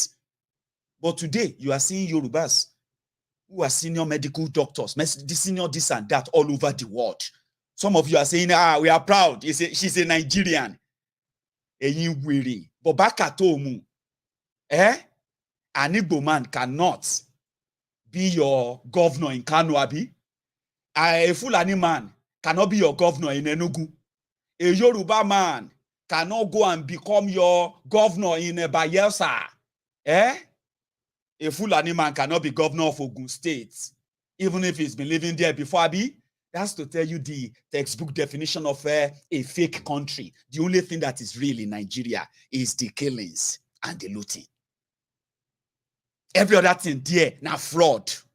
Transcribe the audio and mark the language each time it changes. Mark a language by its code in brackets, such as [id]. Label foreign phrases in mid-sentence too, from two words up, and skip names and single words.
[en] But today, you are seeing Yorubas who are senior medical doctors, senior this and that all over the world. Some of you are saying, we are proud. She's a Nigerian. But back at home, an Igbo man cannot be your governor in Kano, Abi. A Fulani man cannot be your governor in Enugu. A Yoruba man cannot go and become your governor in Bayelsa. A Fulani man cannot be governor of Ogun State, even if he's been living there before, Abi. That's to tell you the textbook definition of a fake country. The only thing that is real in Nigeria is the killings and the looting. Every other thing there, now fraud.